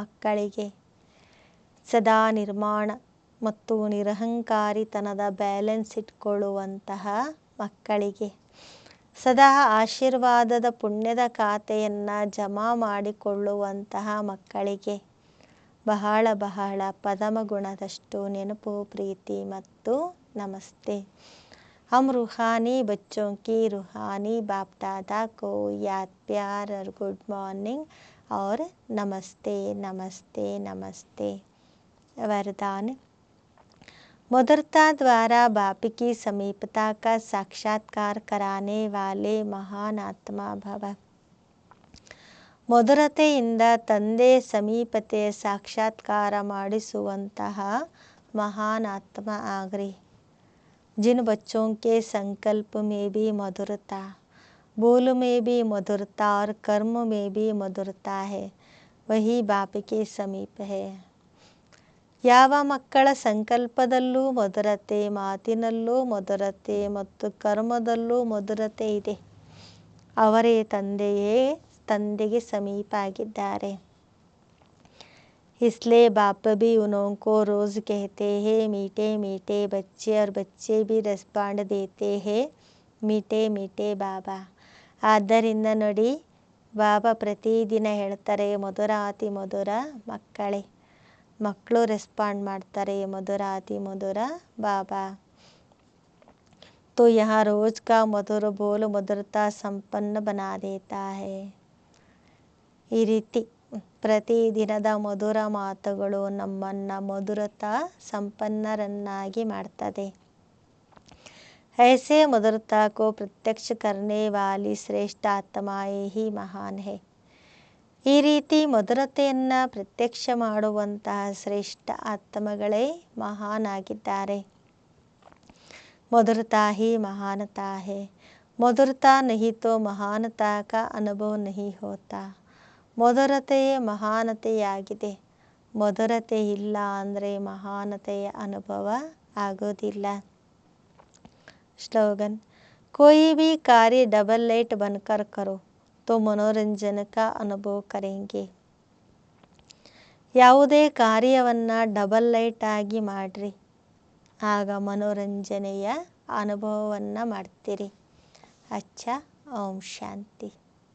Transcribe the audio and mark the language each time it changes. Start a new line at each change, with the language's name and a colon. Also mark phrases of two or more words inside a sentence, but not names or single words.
Kannada: ಮಕ್ಕಳಿಗೆ, ಸದಾ ನಿರ್ಮಾಣ ಮತ್ತು ನಿರಹಂಕಾರಿತನದ ಬ್ಯಾಲೆನ್ಸ್ ಇಟ್ಕೊಳ್ಳುವಂತಹ ಮಕ್ಕಳಿಗೆ, ಸದಾ ಆಶೀರ್ವಾದದ ಪುಣ್ಯದ ಖಾತೆಯನ್ನು ಜಮಾ ಮಾಡಿಕೊಳ್ಳುವಂತಹ ಮಕ್ಕಳಿಗೆ ಬಹಳ ಬಹಳ ಪದಮ ಗುಣದಷ್ಟು ನೆನಪು, ಪ್ರೀತಿ ಮತ್ತು ನಮಸ್ತೆ.
Hindi: हम रूहानी बच्चों की रूहानी बाप दादा को याद, प्यार और
English: good morning
Hindi: और नमस्ते नमस्ते नमस्ते। वरदान: मधुरता द्वारा बाप की समीपता का साक्षात्कार कराने वाले महान आत्मा भव।
Kannada: ಮಧುರತೆಯಿಂದ ತಂದೆ ಸಮೀಪತೆ ಸಾಕ್ಷಾತ್ಕಾರ ಮಾಡಿಸುವಂತಹ ಮಹಾನ್ ಆತ್ಮ ಆಗ್ರಿ.
Hindi: जिन बच्चों के संकल्प में भी मधुरता, बोल में भी मधुरता और कर्म में भी मधुरता है, वही बाप के समीप है.
Kannada: ಯಾವ ಮಕ್ಕಳ ಸಂಕಲ್ಪದಲ್ಲೂ ಮಧುರತೆ, ಮಾತಿನಲ್ಲೂ ಮಧುರತೆ ಮತ್ತು ಕರ್ಮದಲ್ಲೂ ಮಧುರತೆ ಇದೆ, ಅವರೇ ತಂದೆಗೆ ಸಮೀಪ ಆಗಿದ್ದಾರೆ.
Hindi: इसलिए बाप भी उनको रोज़ कहते हैं मीठे मीठे बच्चे, और बच्चे भी रेस्पॉन्ड देते हैं मीठे मीठे बाबा.
Kannada: ಆದ್ದರಿಂದ ನೋಡಿ, ಬಾಬಾ ಪ್ರತಿದಿನ ಹೇಳ್ತಾರೆ ಮಧುರಾತಿ ಮಧುರ ಮಕ್ಕಳೇ, ಮಕ್ಕಳು ರೆಸ್ಪಾಂಡ್ ಮಾಡ್ತಾರೆ ಮಧುರಾತಿ ಮಧುರ ಬಾಬಾ.
Hindi: तो यहाँ रोज़ का मधुर बोल मधुरता संपन्न बना देता है.
Kannada: ಈ ರೀತಿ ಪ್ರತಿದಿನದ ಮಧುರ ಮಾತುಗಳು ನಮ್ಮನ್ನು ಮಧುರತಾ ಸಂಪನ್ನರನ್ನಾಗಿ ಮಾಡ್ತದೆ.
Hindi: ऐसे मधुरता को प्रत्यक्ष करने वाली श्रेष्ठ आत्माएं ही महान है.
Kannada: ಈ ರೀತಿ ಮಧುರತೆಯನ್ನು ಪ್ರತ್ಯಕ್ಷ ಮಾಡುವಂತಹ ಶ್ರೇಷ್ಠ ಆತ್ಮಗಳೇ ಮಹಾನ್ ಆಗಿದ್ದಾರೆ.
Hindi: मधुरता ही महानता है. मधुरता नहीं तो महानता का अनुभव नहीं होता.
Kannada: ಮಧುರತೆಯೇ ಮಹಾನತೆಯಾಗಿದೆ. ಮಧುರತೆ ಇಲ್ಲ ಅಂದರೆ ಮಹಾನತೆಯ ಅನುಭವ ಆಗೋದಿಲ್ಲ.
Hindi: स्लोगन: कोई भी कार्य
English: double light
Hindi: बनकर करो तो मनोरंजन का अनुभव करेंगे.
Kannada: ಯಾವುದೇ ಕಾರ್ಯವನ್ನು
English: double light
Kannada: ಆಗಿ ಮಾಡಿರಿ, ಆಗ ಮನೋರಂಜನೆಯ ಅನುಭವವನ್ನು ಮಾಡ್ತೀರಿ.
Hindi: अच्छा, ओम शांति.